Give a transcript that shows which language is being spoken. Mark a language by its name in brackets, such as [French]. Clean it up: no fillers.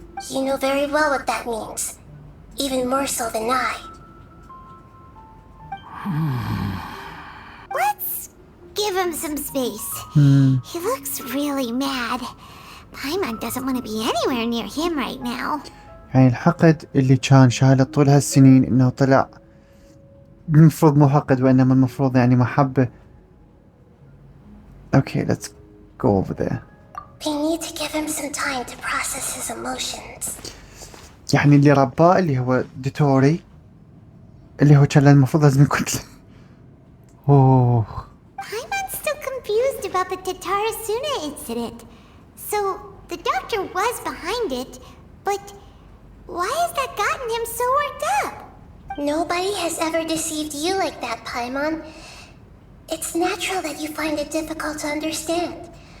[English] You know very well what that means. Even more so than I. Let's give him some space. He looks really mad. Paimon doesn't want to be anywhere near him right now. [Arabic] يعني الحقد اللي كان شايله طول هالسنين انه طلع المفروض مو حقد وانما المفروض يعني محبة. [English] Okay, let's go over there. We need to give him some time to process his emotions. [Arabic] يعني اللي رباه اللي هو ديتوري اللي هو كان المفروض لازم يكون اوه. [English] Paimon's still confused about the Tatarasuna incident. So, the doctor was behind it, but why has that gotten him so worked up? Nobody has ever deceived you like that, Paimon. It's natural that you find it difficult to understand.